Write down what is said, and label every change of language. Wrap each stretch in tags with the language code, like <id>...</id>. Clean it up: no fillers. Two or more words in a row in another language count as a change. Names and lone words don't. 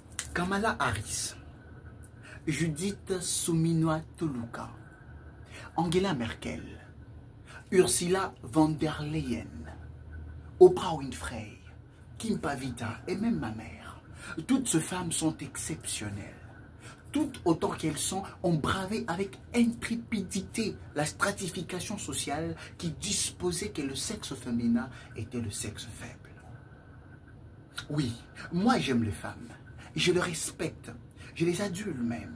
<fr>Kamala Harris, Judith Suminwa Tuluka, Angela Merkel, Ursula von der Leyen, Oprah Winfrey, Kim Pavita et même ma mère. Toutes ces femmes sont exceptionnelles. Toutes autant qu'elles sont, ont bravé avec intrépidité la stratification sociale qui disposait que le sexe féminin était le sexe faible. Oui, moi j'aime les femmes, je les respecte, je les adule même.</fr>